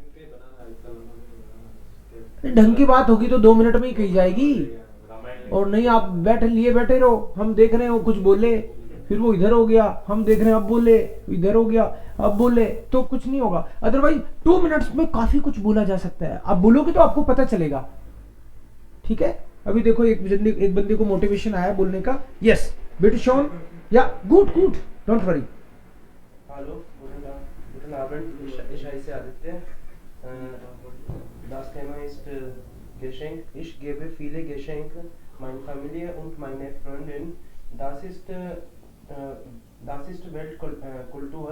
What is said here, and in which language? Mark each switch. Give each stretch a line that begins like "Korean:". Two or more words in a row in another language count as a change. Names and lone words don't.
Hindi: ढंग की बात होगी तो 2 मिनट में ही कही जाएगी, और नहीं आप बैठे रहो, हम देख रहे हैं वो कुछ बोले, फिर वो इधर हो गया, हम देख रहे हैं अब बोले, इधर हो गया अब बोले, तो कुछ नहीं होगा। अदरवाइज 2 मिनट्स में काफी कुछ बोला जा सकता है। आप बोलोगे तो आपको पता चलेगा, ठीक है। अभी देखो एक बंदे को मोटिवेशन आया बोलने का। यस बेटू शॉन,
English: ya good don't worry.
German: Hallo, guten Abend, ich heiße Aditya. Das Thema ist Geschenk. Ich gebe viele Geschenke meiner Familie und meiner Freundin. Das ist Weltkultur.